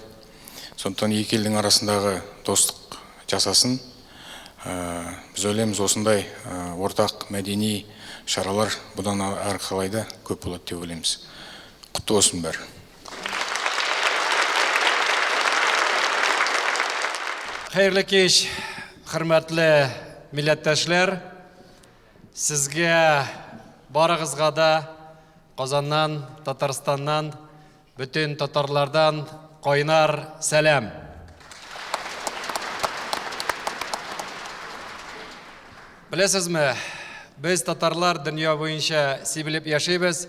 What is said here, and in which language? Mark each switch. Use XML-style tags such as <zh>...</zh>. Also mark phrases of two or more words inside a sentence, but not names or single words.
<kk>Сондықтан екі елдің арасындағы достық жасасын. Біз ойлаймыз, осындай ортақ мәдени шаралар бұдан әрі қарай да көп болады деп ойлаймыз. Құтты болсын бәрі.</kk> <tt>Хайырлы кеш, хөрмәтле милләттәшләр. Сезгә барыгызга да Казаннан, Татарстаннан, бүтән татарлардан кайнар сәлам. Беләсезме, без татарлар дөнья буенча сибелеп яшибез.</tt>